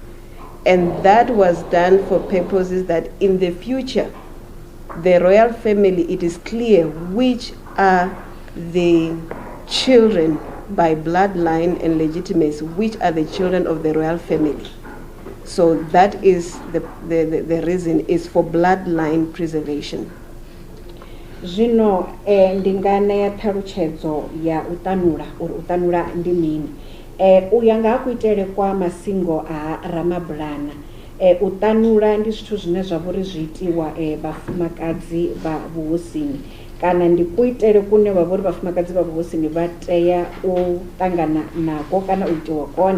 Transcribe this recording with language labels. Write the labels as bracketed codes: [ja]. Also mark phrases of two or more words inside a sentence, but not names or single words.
[en] And that was done for purposes that in the future, the royal family, it is clear which are the children by bloodline and legitimacy, which are the children of the royal family. So that is the reason is for bloodline preservation. [ve] Zwino ndingana ya ṱhalutshedzo ya utanula uri utanula ndi mini. U ya nga ha kuitele kwa masingo a Ramabulana, utanula ndi zwithu zwine zwa vha uri zwi itiwa vhafumakadzi vha vhuhosini, kana ndi kuitele kune vha vha uri vhafumakadzi vha vhuhosini vha tea u ṱangana nako kana u itiwa kone.